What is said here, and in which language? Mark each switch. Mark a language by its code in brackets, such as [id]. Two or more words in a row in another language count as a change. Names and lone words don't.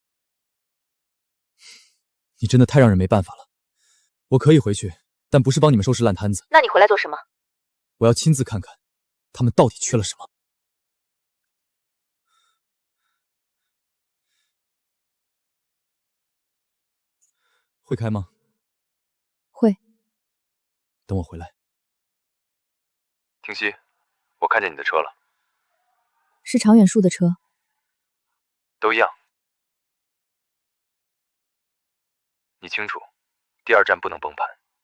[zh] 你真的太让人没办法了。我可以回去，但不是帮你们收拾烂摊子。那你回来做什么？我要亲自看看，他们到底缺了什么。会開嗎？會。等我回來。聽熙，我看見你的車了。是常遠樹的車。都一樣。你清楚，第2站不能崩盤。